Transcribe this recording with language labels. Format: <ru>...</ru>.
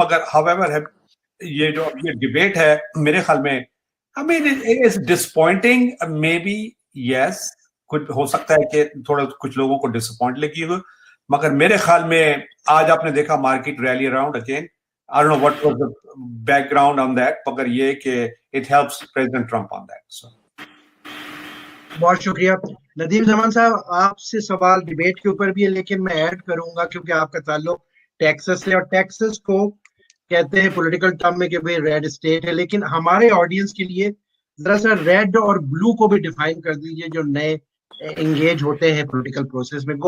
<ur>مگر however یہ جو اب یہ ڈبیٹ ہے میرے خیال میں</ur> <en>I mean it is disappointing maybe yes,</en> <ur>کچھ ہو سکتا ہے کہ تھوڑا کچھ لوگوں کو ڈسپوائنٹ لگی ہو, مگر میرے خیال میں آج آپ نے دیکھا market rally around again.</ur> <en>I don't know what was the background on that,</en> <ur>مگر یہ کہ</ur> <en>it helps President Trump on that. So</en> <ur>بہت شکریہ ندیم زمان صاحب. آپ سے سوال ڈیبیٹ کے اوپر بھی ہے, لیکن میں ایڈ کروں گا کیونکہ آپ کا تعلق ٹیکسس سے, اور ٹیکسس کو کہتے ہیں پولیٹیکل ٹرم میں کہ بھئی ریڈ اسٹیٹ ہے, لیکن ہمارے آڈینس کے لیے ذرا سا ریڈ اور بلو کو بھی ڈیفائن کر دیجئے جو نئے انگیج ہوتے ہیں پولیٹیکل پروسیس میں.</ur>